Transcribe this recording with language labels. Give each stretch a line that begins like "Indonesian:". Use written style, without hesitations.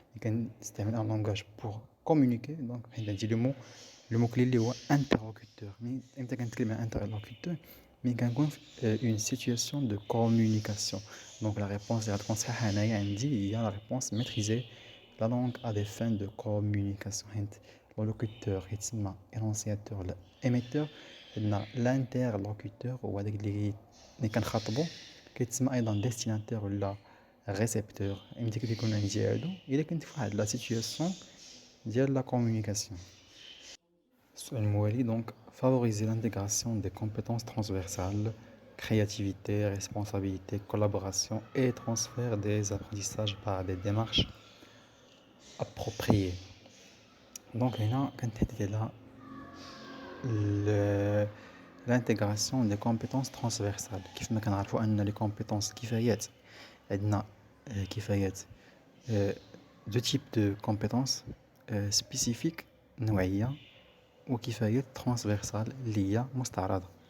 French: Il y a un langage pour communiquer. Donc, il a dit le mot clé est interlocuteur. Mais il y a un interlocuteur, mais il y a une situation de communication. Donc, la réponse est la réponse il y a la réponse maîtriser la langue à des fins de communication. Le locuteur, l'énonciateur, l'émetteur, l'interlocuteur ou
Arabic: اللي كنخاطبو كيتسمى ايضا ديستيناتير ولا ريسبتور. ملي كيكون عندي هادو الا كنت في واحد لا سيتوياسيون ديال لا كومونيكاسيون. السؤال الموالي
French: donc favoriser l'intégration des compétences transversales, créativité, responsabilité, collaboration et transfert des apprentissages par des démarches appropriées. Donc
Arabic: هنا كنتحدث على
French: l'intégration des compétences transversales.
Arabic: كيف ما كنعرفوا ان
French: les compétences
Arabic: كفايات عندنا كفايات دو تيب دو كومبيتونس سبيسيفيك نوعيه وكفايات ترانسفيرسال اللي هي مستعرضه.